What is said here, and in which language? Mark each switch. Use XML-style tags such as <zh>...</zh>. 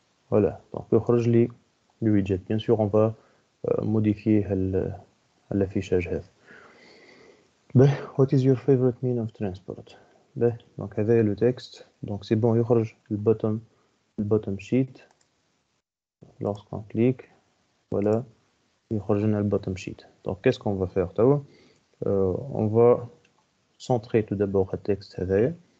<fr>voilà donc</fr> <ar>يخرج لي</ar> <fr>le widget. bien sûr on va modifier l'affichage</fr> <ar>هذا.</ar> <en>what is your favorite mean of transport.</en> <fr>donc</fr> <ar>هذا</ar> <fr>le texte. donc c'est bon</fr> <ar>يخرج</ar> <fr>le bottom sheet lorsqu'on clique. voilà</fr> <ar>يخرج لنا</ar> <fr>le bottom sheet. donc qu'est-ce qu'on va faire</fr> <ar>توا</ar> <fr>on va centrer tout d'abord le texte</fr> <ar>هذايا.</ar>